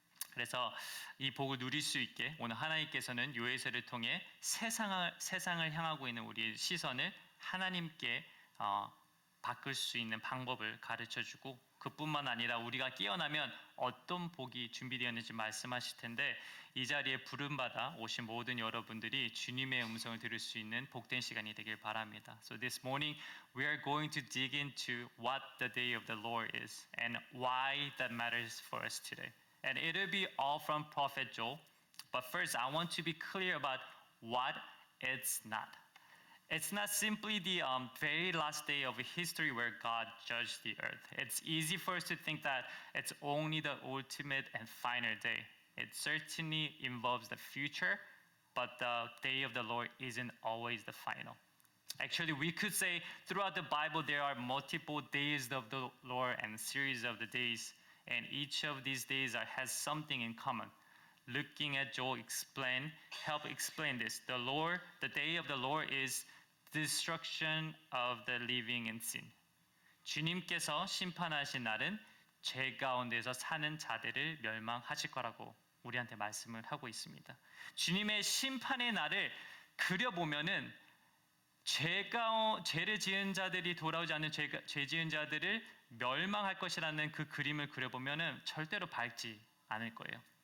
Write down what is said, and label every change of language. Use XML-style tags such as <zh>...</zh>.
<ko>그래서 이 복을 누릴 수 있게 오늘 하나님께서는 요엘서를 통해 세상을 향하고 있는 우리의 시선을 하나님께 바꿀 수 있는 방법을 가르쳐주고 그뿐만 아니라 우리가 깨어나면 어떤 복이 준비되었는지 말씀하실 텐데 이 자리에 부름받아 오신 모든 여러분들이 주님의 음성을 들을 수 있는 복된 시간이 되길 바랍니다.</ko> <en>So this morning we are going to dig into what the day of the Lord is and why that matters for us today. And it'll be all from Prophet Joel. But first I want to be clear about what it's not. It's not simply the very last day of history where God judged the earth. It's easy for us to think that it's only the ultimate and final day. It certainly involves the future, but the day of the Lord isn't always the final. Actually, we could say throughout the Bible there are multiple days of the Lord and series of the days, and each of these days has something in common. Looking at Joel help explain this. The day of the Lord is destruction of the living in sin.</en> <ko>주님께서 심판하신 날은 죄 가운데서 사는 자들을 멸망하실 거라고 우리한테 말씀을 하고 있습니다. 주님의 심판의 날을 그려보면은 죄를 지은 자들이 돌아오지 않는 죄 지은 자들을 멸망할 것이라는 그 그림을 그려보면은 절대로 밝지 않을 거예요.</ko>